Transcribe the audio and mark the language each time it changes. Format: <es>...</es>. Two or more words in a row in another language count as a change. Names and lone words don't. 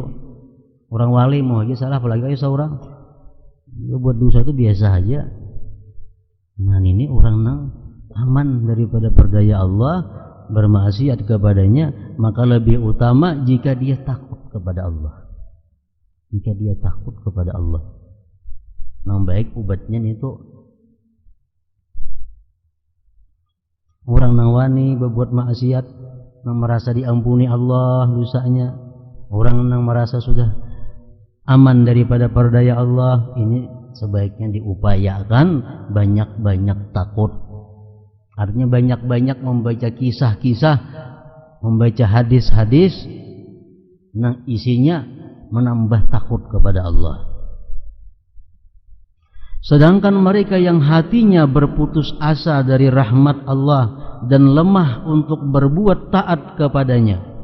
<id>Orang wali mau aja salah, apalagi kayak seorang. Dia buat dosa itu biasa aja. Nah ini orang nang aman daripada perdaya Allah, bermaksiat kepadanya, maka lebih utama jika dia takut kepada Allah. Jika dia takut kepada Allah, yang baik obatnya itu orang nang wani berbuat maksiat, nang merasa diampuni Allah dosanya, orang nang merasa sudah aman daripada perdaya Allah, ini sebaiknya diupayakan banyak-banyak takut. Artinya banyak-banyak membaca kisah-kisah, membaca hadis-hadis yang isinya menambah takut kepada Allah. Sedangkan mereka yang hatinya berputus asa dari rahmat Allah dan lemah untuk berbuat taat kepadanya.</id>